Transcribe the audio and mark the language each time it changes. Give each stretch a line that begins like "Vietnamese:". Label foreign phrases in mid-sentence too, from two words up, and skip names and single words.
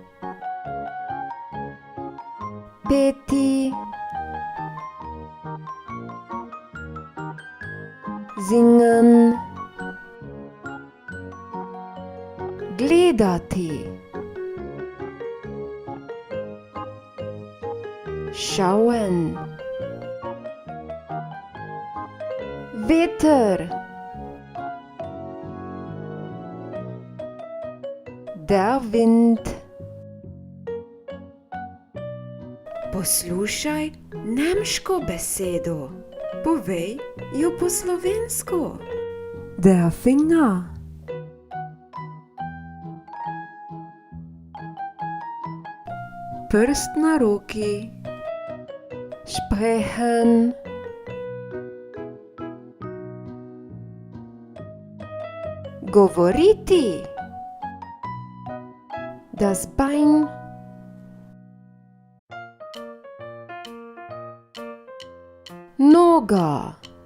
German: peti, singen, gledati, schauen, Wetter, der Wind.
Slovenian: Poslušaj nemško besedo. Povej jo po slovensko.
German: Der Finger,
Slovenian: prst na roki,
German: sprechen, govoriti, das Bein, Noga.